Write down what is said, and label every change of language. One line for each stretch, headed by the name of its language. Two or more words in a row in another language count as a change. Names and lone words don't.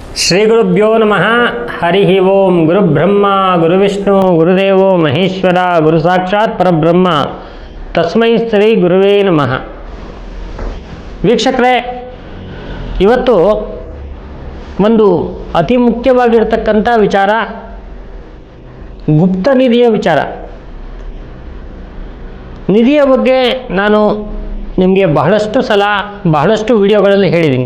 Sanskrit: ಶ್ರೀಗುರುಭ್ಯೋ ನಮಃ. ಹರಿ ಓಂ. ಗುರುಬ್ರಹ್ಮ ಗುರುವಿಷ್ಣು ಗುರುದೇವೋ ಮಹೇಶ್ವರ ಗುರು ಸಾಕ್ಷಾತ್ ಪರಬ್ರಹ್ಮ ತಸ್ಮೈ ಶ್ರೀ ಗುರುವೇ ನಮಃ.
Kannada: ವೀಕ್ಷಕರೇ, ಇವತ್ತು ಒಂದು ಅತಿ ಮುಖ್ಯವಾಗಿರ್ತಕ್ಕಂಥ ವಿಚಾರ ಗುಪ್ತ ನಿಧಿಯ ವಿಚಾರ. ನಿಧಿಯ ಬಗ್ಗೆ ನಾನು ನಿಮಗೆ ಬಹಳಷ್ಟು ಸಲ ಬಹಳಷ್ಟು ವಿಡಿಯೋಗಳಲ್ಲಿ ಹೇಳಿದ್ದೀನಿ.